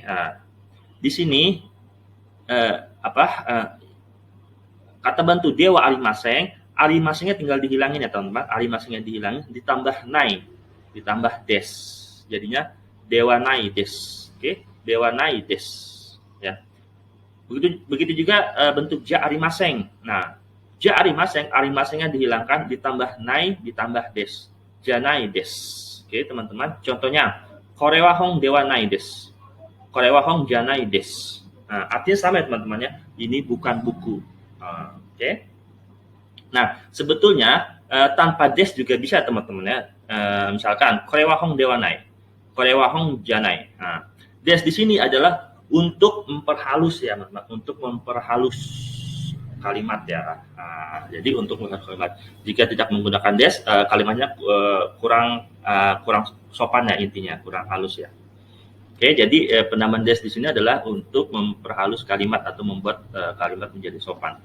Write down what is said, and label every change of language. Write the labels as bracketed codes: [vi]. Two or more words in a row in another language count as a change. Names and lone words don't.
[id] Nah, di sini kata bantu [ja] では ありません, [id] arimasengnya tinggal dihilangin ya teman-teman, arimasengnya dihilangin, ditambah nai, ditambah des, jadinya [ja] ではないです. Oke, ではないです ya. [id] Begitu juga bentuk [ja] じゃ ありません. [id] Nah, Ja arimasengnya dihilangkan, ditambah nai, ditambah des. [ja] じゃないです. [id] Oke, teman-teman. Contohnya, [ja] これは本ではないです. これは本じゃないです. [id] Nah, artinya sama ya teman-teman ya. Ini bukan buku. Oke. Nah, sebetulnya tanpa des juga bisa teman-teman ya. [ja] Misalkan これは本ではない. これは本じゃない. [id] Nah, des di sini adalah untuk memperhalus ya, teman-teman. Untuk memperhalus kalimat ya. Jadi untuk menggunakan kalimat, jika tidak menggunakan des, kalimatnya kurang sopan ya, intinya kurang halus ya. Oke, jadi penambahan des di sini adalah untuk memperhalus kalimat atau membuat kalimat menjadi sopan.